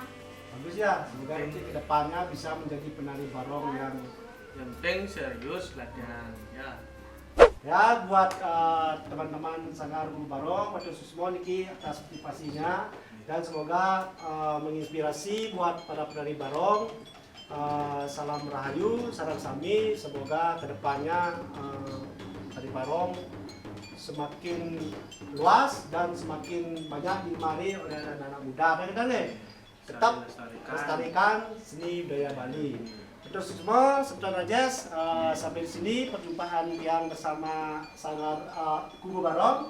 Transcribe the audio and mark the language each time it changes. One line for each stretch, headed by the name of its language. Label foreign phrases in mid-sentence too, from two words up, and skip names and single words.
Indonesian: Bagus ya. Semoga nanti kedepannya bisa menjadi penari barong yang Yang penting serius latihan ya. ya buat teman-teman Sanggar Guru Barong, Batu Susmo niki atas motivasinya dan semoga menginspirasi buat para penari barong. Salam rahayu, salam sami, semoga kedepannya penari barong semakin luas dan semakin banyak digemari oleh anak-anak muda. Dan tetap lestarikan seni budaya Bali. Betul semua, Sebentar Rajes, sampai di sini perjumpaan yang bersama Sanggar Guru Barong.